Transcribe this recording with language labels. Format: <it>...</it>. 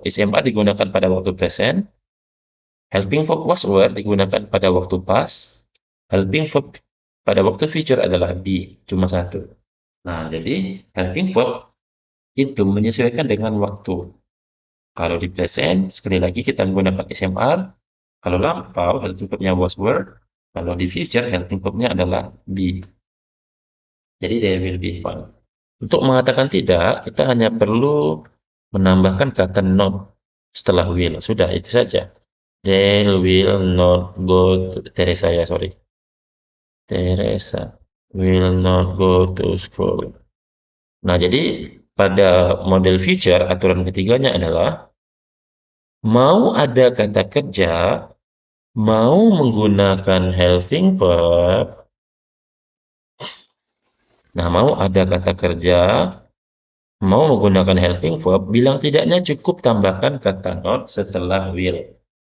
<id>Is mr digunakan pada waktu present, helping verb was were digunakan pada waktu past, helping verb pada waktu future adalah be, cuma satu. Nah, jadi helping verb itu menyesuaikan dengan waktu. Kalau di present, sekali lagi kita menggunakan SMR. Kalau lampau, helping verb-nya was were. Kalau di future, helping verb-nya adalah be. Jadi</id> <en>they will be fine.</en> <id>Untuk mengatakan tidak, kita hanya perlu menambahkan kata not setelah will. Sudah, itu saja.</id> <en>They will not go to Teresa</en> <id>ya,</id> <en>sorry. Teresa will not go to school.</en> <id>Nah, jadi pada model future, aturan ketiganya adalah mau ada kata kerja, mau menggunakan helping verb. Nah, mau ada kata kerja, mau menggunakan helping verb, bilang tidaknya cukup tambahkan kata not setelah will.</id>